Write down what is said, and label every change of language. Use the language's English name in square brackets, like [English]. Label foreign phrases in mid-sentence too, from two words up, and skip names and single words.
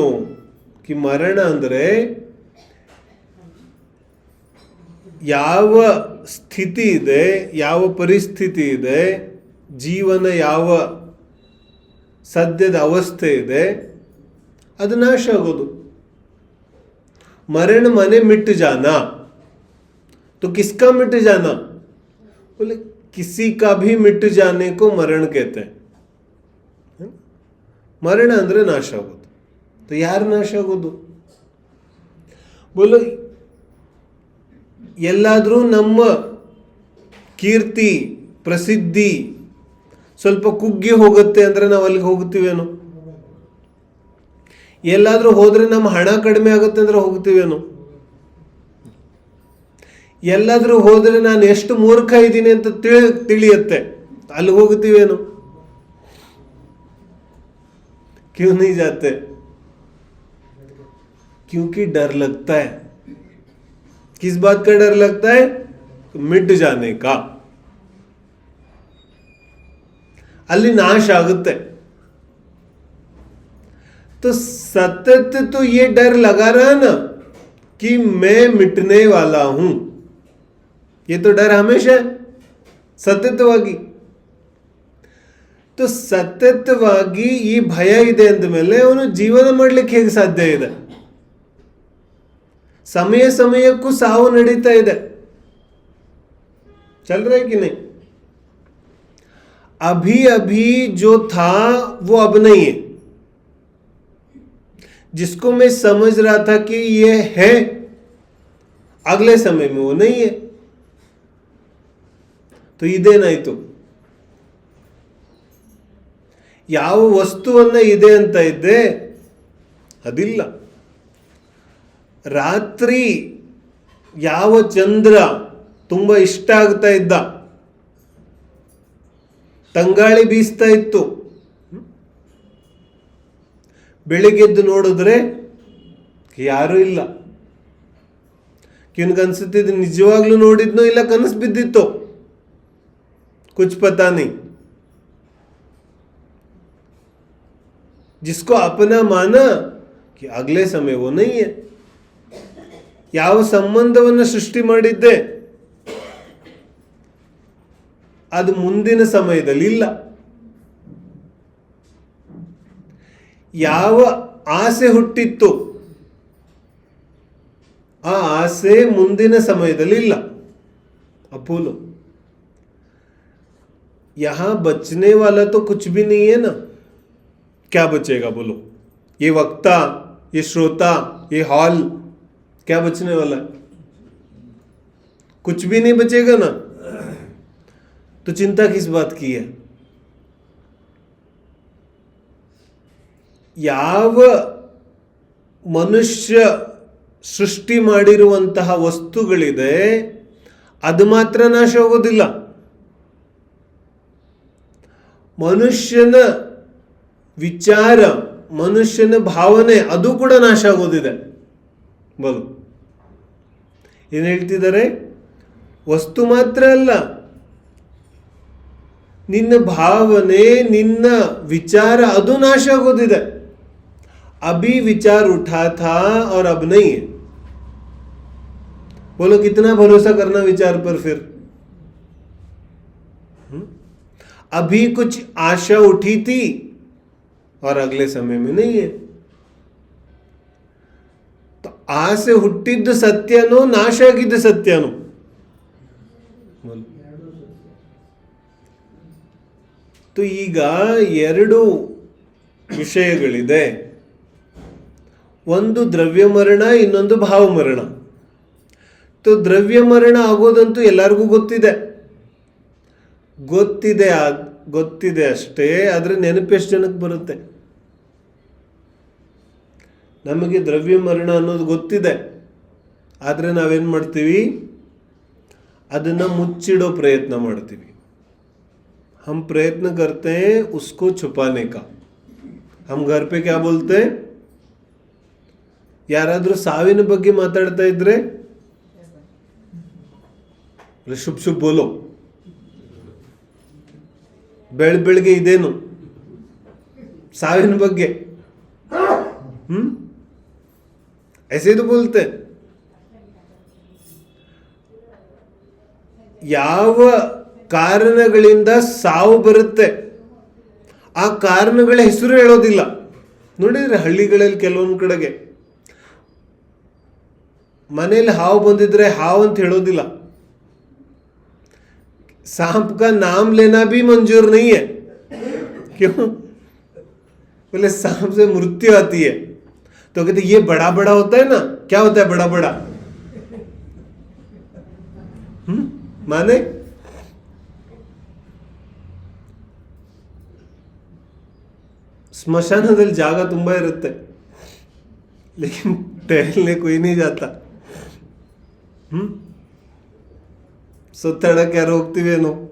[Kannada] ಕಿ ಮರಣ ಅಂದ್ರೆ ಯಾವ ಸ್ಥಿತಿ ಇದೆ, ಯಾವ ಪರಿಸ್ಥಿತಿ ಇದೆ, ಜೀವನ ಯಾವ ಸದ್ಯದ ಅವಸ್ಥೆ ಇದೆ, ಅದು ನಾಶ ಆಗೋದು. [Hindi] मरण माने मिट जाना. तो किसका मिट जाना? बोले किसी का भी मिट जाने को मरण कहते हैं. [Kannada] ಮರಣ ಅಂದ್ರೆ ನಾಶ ಆಗೋದು. ಯಾರು ನಾಶ ಆಗೋದು? बोलो, ಎಲ್ಲಾದ್ರೂ ನಮ್ಮ ಕೀರ್ತಿ ಪ್ರಸಿದ್ಧಿ ಸ್ವಲ್ಪ ಕುಗ್ಗಿ ಹೋಗುತ್ತೆ ಅಂದ್ರೆ ನಾವು ಅಲ್ಲಿಗೆ ಹೋಗ್ತೀವೇನೋ? ಎಲ್ಲಾದ್ರೂ ಹೋದ್ರೆ ನಮ್ಮ ಹಣ ಕಡಿಮೆ ಆಗುತ್ತೆ ಅಂದ್ರೆ ಹೋಗ್ತೀವೇನೋ? ಎಲ್ಲಾದ್ರೂ ಹೋದ್ರೆ ನಾನು ಎಷ್ಟು ಮೂರ್ಖ ಇದ್ದೀನಿ ಅಂತ ತಿಳಿಯುತ್ತೆ, ಅಲ್ಲಿ ಹೋಗ್ತೀವೇನೋ? [Hindi] क्यों नहीं जाते? क्योंकि डर लगता है. किस बात का डर लगता है? मिट जाने का. [Kannada] ಅಲ್ಲಿ ನಾಶ ಆಗುತ್ತೆ. [Hindi] तो सतत तो ये डर लगा रहा ना कि मैं मिटने वाला हूं. ये तो डर हमेशा है, [Kannada] ಸತತವಾಗಿ. तो ಸತತವಾಗಿ ಈ ಭಯ ಇದೆ ಅಂದಮೇಲೆ ಅವನು ಜೀವನ ಮಾಡ್ಲಿಕ್ಕೆ ಹೇಗೆ ಸಾಧ್ಯ ಇದೆ? ಸಮಯ ಸಮಯಕ್ಕೂ ಸಾವು ನಡೀತಾ ಇದೆ. [Hindi] चल रहा है कि नहीं? अभी अभी जो था वो अब नहीं है. जिसको मैं समझ रहा था कि ये है, अगले समय में वो नहीं है. [Kannada] तो ಇದೇನಾಯ್ತು? ಯಾವ ವಸ್ತುವನ್ನ ಇದೆ ಅಂತ ಇದ್ದೆ ಅದಿಲ್ಲ. ರಾತ್ರಿ ಯಾವ ಚಂದ್ರ ತುಂಬಾ ಇಷ್ಟ ಆಗ್ತಾ ಇದ್ದ ತಂಗಾಳಿ ಬೀಸ್ತಾ ಇತ್ತು. ಬೆಳಿಗ್ಗೆದ್ದು ನೋಡಿದ್ರೆ ಯಾರೂ ಇಲ್ಲ. ಕಿನ್ಗನ್ಸುತ್ತಿದ್ದು ನಿಜವಾಗ್ಲೂ ನೋಡಿದ್ನೋ ಇಲ್ಲ ಕನಸು ಬಿದ್ದಿತ್ತು, [Hindi] कुछ पता नहीं. जिसको अपना माना कि अगले समय वो नहीं है. [Kannada] ಯಾವ ಸಂಬಂಧವನ್ನು ಸೃಷ್ಟಿ ಮಾಡಿದ್ದೆ ಅದು ಮುಂದಿನ ಸಮಯದಲ್ಲಿ ಇಲ್ಲ. ಯಾವ ಆಸೆ ಹುಟ್ಟಿತ್ತು ಆ ಆಸೆ ಮುಂದಿನ ಸಮಯದಲ್ಲಿ ಇಲ್ಲ. [Hindi] अपोलो, यहां बचने वाला तो कुछ भी नहीं है ना. क्या बचेगा बोलो? ये वक्ता, ये श्रोता, ये हॉल, क्या बचने वाला है? कुछ भी नहीं बचेगा ना. तो चिंता किस बात की है? [Kannada] ಯಾವ ಮನುಷ್ಯ ಸೃಷ್ಟಿ ಮಾಡಿರುವಂತಹ ವಸ್ತುಗಳಿದೆ ಅದು ಮಾತ್ರ ನಾಶ ಆಗೋದಿಲ್ಲ. ಮನುಷ್ಯನ ವಿಚಾರ, ಮನುಷ್ಯನ ಭಾವನೆ ಅದು ಕೂಡ ನಾಶ ಆಗೋದಿದೆ. ಬಲು ಏನು ಹೇಳ್ತಿದ್ದಾರೆ? ವಸ್ತು ಮಾತ್ರ ಅಲ್ಲ, ನಿನ್ನ ಭಾವನೆ, ನಿನ್ನ ವಿಚಾರ ಅದು ನಾಶ ಆಗೋದಿದೆ. [Hindi] अभी विचार उठा था और अब नहीं है. बोलो कितना भरोसा करना विचार पर फिर? अभी कुछ आशा उठी थी और अगले समय में नहीं है. [Kannada] तो ಆಸೆ ಹುಟ್ಟಿದ್ದು ಸತ್ಯನೋ ನಾಶ ಆಗಿದ್ದು ಸತ್ಯನೋ? बोलो. तो ಈಗ ಎರಡು ವಿಷಯಗಳಿದೆ. ಒಂದು ದ್ರವ್ಯ ಮರಣ, ಇನ್ನೊಂದು ಭಾವ ಮರಣ. तो ದ್ರವ್ಯ ಮರಣ ಆಗೋದಂತೂ ಎಲ್ಲರಿಗೂ ಗೊತ್ತಿದೆ ಅಷ್ಟೇ. ಆದರೆ ನೆನಪೆಷ್ಟು ಜನಕ್ಕೆ ಬರುತ್ತೆ? ನಮಗೆ ದ್ರವ್ಯ ಮರಣ ಅನ್ನೋದು ಗೊತ್ತಿದೆ, ಆದರೆ ನಾವೇನು ಮಾಡ್ತೀವಿ? ಅದನ್ನು ಮುಚ್ಚಿಡೋ ಪ್ರಯತ್ನ ಮಾಡ್ತೀವಿ. [Hindi] हम प्रयत्न करते हैं उसको छुपाने का. हम घर पे क्या बोलते हैं? [Kannada] ಯಾರಾದರೂ ಸಾವಿನ ಬಗ್ಗೆ ಮಾತಾಡ್ತಾ ಇದ್ರೆ [Hindi] शुभ शुभ बोलो. [Kannada] ಬೆಳಗ್ಗೆ ಇದೇನು ಸಾವಿನ ಬಗ್ಗೆ [Hindi] ऐसे तो बोलते. [Kannada] ಯಾವ ಕಾರಣಗಳಿಂದ ಸಾವು ಬರುತ್ತೆ ಆ ಕಾರಣಗಳ ಹೆಸರು ಹೇಳೋದಿಲ್ಲ. ನೋಡಿದ್ರೆ ಹಳ್ಳಿಗಳಲ್ಲಿ ಕೆಲವೊಂದು ಕಡೆಗೆ ಮನೇಲಿ ಹಾವು ಬಂದಿದ್ರೆ ಹಾವು ಅಂತ ಹೇಳೋದಿಲ್ಲ. [Hindi] सांप का नाम लेना भी मंजूर नहीं है. क्यों? बोले सांप से मृत्यु आती है. तो कहते ये बड़ा बड़ा होता है ना. क्या होता है बड़ा बड़ा? माने [Kannada] ಸ್ಮಶಾನದಲ್ಲಿ ಜಾಗ ತುಂಬಾ ಇರುತ್ತೆ, [Hindi] लेकिन टहलने कोई नहीं जाता. सुत्तड़क क्या रोकती नो?